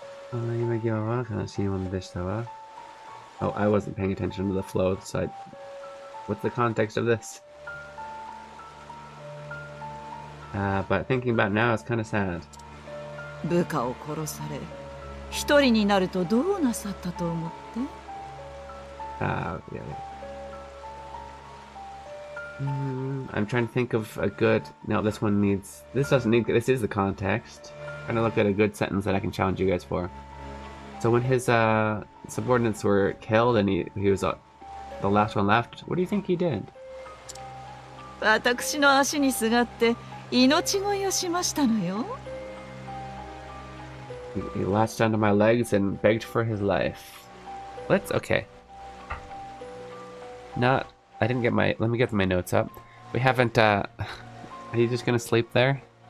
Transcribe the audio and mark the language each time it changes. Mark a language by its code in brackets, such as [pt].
[en] Oh, I wasn't paying attention to the flow, so what's the context of this? But thinking about it now, it's kind of sad. [ja] 部下を殺され一人になるとどうなさったと思って [en] Yeah. I'm trying to think of a good. No, this one needs. This doesn't need. This is the context. I'm trying to look at a good sentence that I can challenge you guys for. So when his subordinates were killed and he was the last one left, what do you think he did? [ja] 私の足にすがって命乞いをしましたのよ [en] He latched onto my legs and begged for his life. Okay. I didn't get my. Let me get my notes up. We haven't. Are you just gonna sleep there?